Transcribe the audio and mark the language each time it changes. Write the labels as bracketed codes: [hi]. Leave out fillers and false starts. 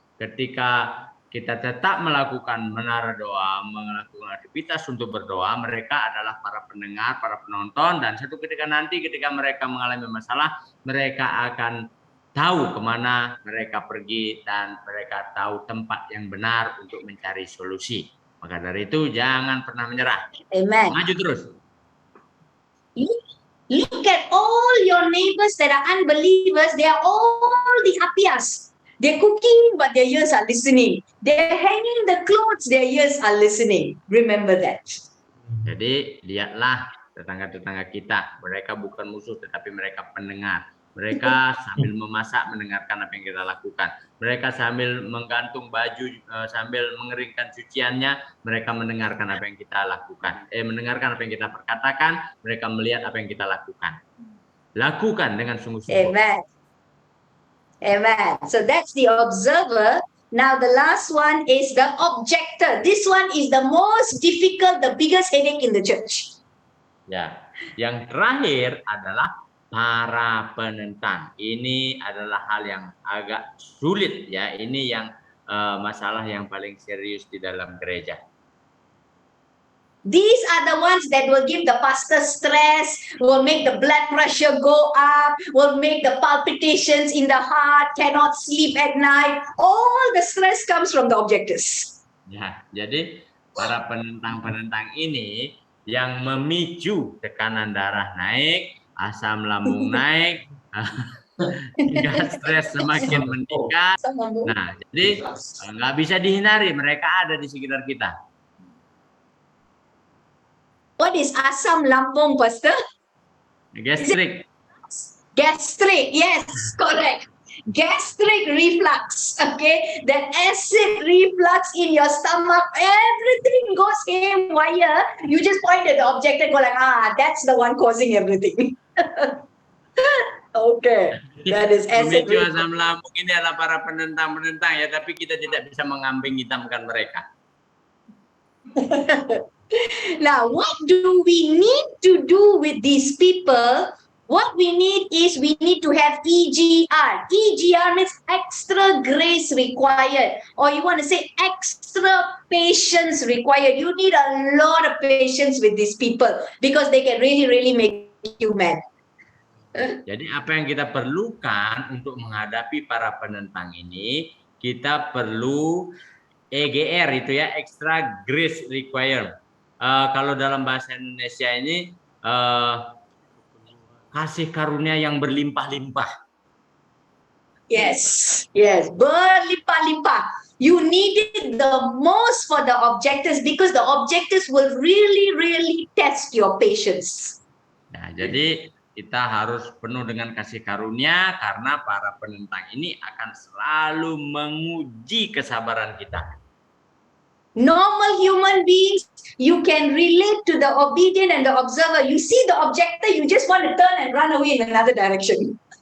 [id] Ketika kita tetap melakukan menara doa, melakukan aktivitas untuk berdoa, mereka adalah para pendengar, para penonton, dan satu ketika nanti ketika mereka mengalami masalah, mereka akan tahu kemana mereka pergi dan mereka tahu tempat yang benar untuk mencari solusi. Maka dari itu jangan pernah menyerah. Amen. Maju terus. [en] Look at all your neighbors that are unbelievers. They are all the Apias. They're cooking, but their ears are listening. They're hanging the clothes, their ears are listening. Remember that. [id] Jadi lihatlah tetangga-tetangga kita. Mereka bukan musuh, tetapi mereka pendengar. Mereka sambil memasak mendengarkan apa yang kita lakukan. Mereka sambil menggantung baju, sambil mengeringkan cuciannya, mereka mendengarkan apa yang kita lakukan. Mendengarkan apa yang kita perkatakan, mereka melihat apa yang kita lakukan. Lakukan dengan sungguh-sungguh. [en] Amen. Amen. So that's the observer. Now the last one is the objector. This one is the most difficult, the biggest headache in the church. [id] Ya, Yang terakhir adalah para penentang. Ini adalah hal yang agak sulit ya. Ini yang masalah yang paling serius di dalam gereja. [en] These are the ones that will give the pastor stress, will make the blood pressure go up, will make the palpitations in the heart, cannot sleep at night. All the stress comes from the objectors. [id] Ya, jadi para penentang-penentang ini yang memicu tekanan darah naik, asam lambung naik, hingga stres semakin meningkat. Nah, jadi nggak bisa dihindari, mereka ada di sekitar kita. [en] What is [id] asam lambung, [en] Pastor? [id] Gastrik. [en] Gastric, yes, correct. Gastric reflux, okay? That acid reflux in your stomach, everything goes haywire. You just point at the object and go like, that's the one causing everything. Okay, that is acid [id] Pemicu [en] reflux. [id] asam lambung ini adalah para penentang-penentang ya, tapi kita tidak bisa mengambing hitamkan mereka. [en] Now, what do we need to do with these people? What we need is we need to have EGR. EGR means extra grace required, or you want to say extra patience required. You need a lot of patience with these people because they can really, really make you mad. [id] Jadi apa yang kita perlukan untuk menghadapi para penentang ini, kita perlu EGR itu ya, [en] extra grace required. [id] Kalau dalam bahasa Indonesia ini kasih karunia yang berlimpah-limpah. [en] Yes, yes, [id] berlimpah-limpah. [en] You need it the most for the objectives because the objectives will really, really test your patience. [id] Nah, jadi kita harus penuh dengan kasih karunia karena para penentang ini akan selalu menguji kesabaran kita. [en] Normal human beings, you can relate to the obedient and the observer. You see the objector, you just want to turn and run away in another direction.